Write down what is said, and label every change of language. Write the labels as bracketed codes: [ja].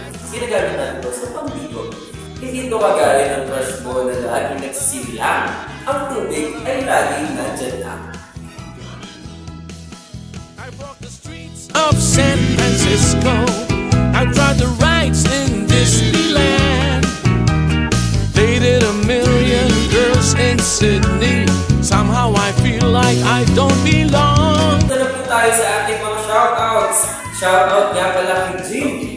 [tl] ginagamit natin ito sa pambigo. Hindi ito kagaya ng crush mo na laging nagsisilang. Ang tubig ay laging nandyan lang. [en] Of San Francisco, I tried the rides in Disneyland. Dated a million girls in Sydney. Somehow I feel like I don't belong. [tl] Ito na po tayo sa ating mga shoutouts. Shoutout nga pala kay Jim.